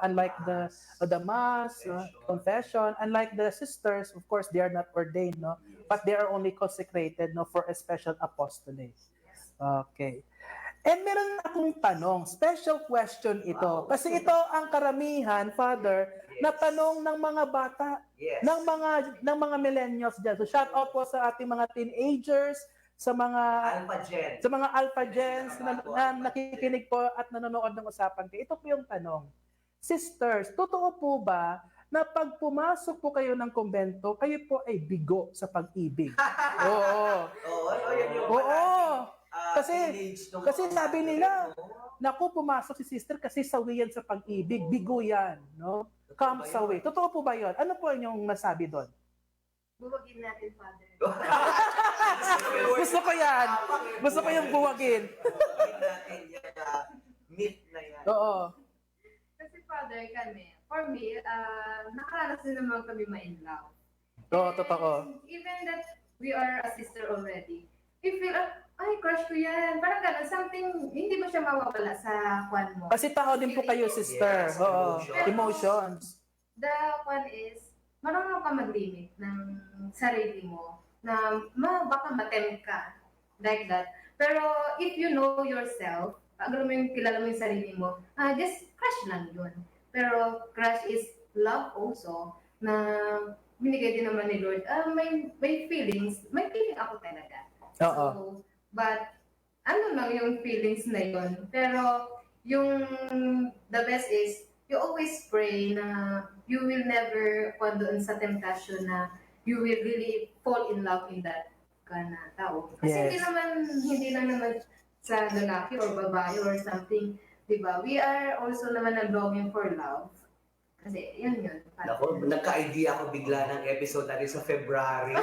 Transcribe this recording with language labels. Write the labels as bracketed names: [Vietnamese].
[English] Unlike the mass, confession, unlike the sisters, of course they are not ordained, no? But they are only consecrated, no, for a special apostolate. [Filipino] Okay. And meron akong tanong, special question ito. Kasi ito ang karamihan, Father, na tanong ng mga bata, [English] Yes. [Filipino] ng mga millennials dyan. So shout out po sa ating mga teenagers, sa mga alpha gens na nakikinig po at nanonood ng usapan ko. Ito po yung tanong. Sisters, totoo po ba na pag pumasok po kayo ng kumbento, kayo po ay bigo sa pag-ibig? Oo. Oo. Kasi sabi nila, naku, pumasok si sister kasi sawi yan sa pag-ibig. Bigo yan. No? Come sawi. Totoo po ba yun? Ano po yung masabi doon? Buwagin natin, Father. Gusto ko yan. Gusto ko yung buwagin. Buwagin natin yung myth na yan. Oo. Kasi Father, kami, [English] for me, [Filipino] nakaranas din naman kami ma-in love. Oo, totoo. [English] Even that we are a sister already, we feel, [Filipino] ay, crush ko yan. Parang gano'n, something, hindi mo siya mawawala sa kwan mo. Kasi tao din po kayo, sister. [English] Yes, [Filipino] Oo. [English] emotions. Emotions. [Filipino] The kwan is, marunong ka mag-limit ng sarili mo na baka matempt ka. [English] Like that. [Filipino] Pero [English] if you know yourself, [Filipino] alam mo yung kilala mo yung sarili mo, just crush lang yun. Pero [English] crush is love also [Filipino] na binigay din naman ni Lord. May feelings, may feeling ako talaga. Oo. So, but ano lang yung feelings na yun. [English] Pero yung the best is, you always pray na you will never [Filipino] doon sa temptation na [English] you will really fall in love in that na tao. Kasi Yes. [Filipino] hindi lang naman sa lalaki or babae or something, di ba? [English] We are also naman longing for love. [Filipino] Kasi yun. Ako, nagka-idea ako bigla ng episode natin sa February.